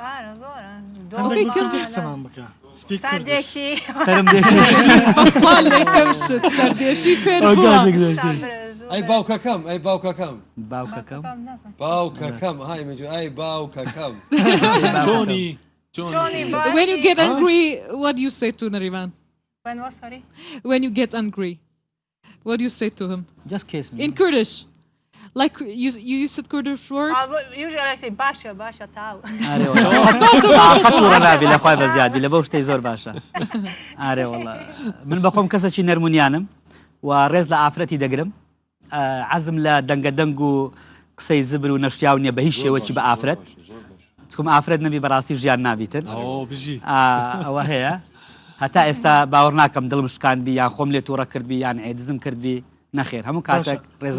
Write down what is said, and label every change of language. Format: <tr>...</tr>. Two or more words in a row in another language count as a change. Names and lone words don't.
<ckb>قسەمان بکە سەردێشی فێر ئەی باوکەکەم ئەی باوکەکەم باوکەکەم باوکەکەم های مجو ئەی باوکەکەم جۆنی</ckb> <en>when you get angry what do you say to Nariman when what sorry when you get angry what do you say to him just kiss me in Kurdish Like you used Kurdish word? Usually I say</en> <ckb>باشە، باشە تاو. تااقەت ڕە نابی لە خۆی بە زیادی لە بەو شتەی زۆر باشە ئارێ وڵا من بەخۆم کەسێکی نەرمونیانم و ڕێز لە ئافرەتی دەگرم عەزم لە دەنگە دەنگ و قسەی زبر و نەشتیاو نییە بە هیچ شێوەکی بە ئافرەت چکم ئافرەت نەبی بەڕاستی ژیان نابیتن ئەوە هەیە هەتا ئێستا باوەڕ ناکەم دڵم شکان بی یان خۆم لێ تووڕە کردبی یان ئێدزم کردبی نەخێر هەموو کاتێک ڕێزم</ckb>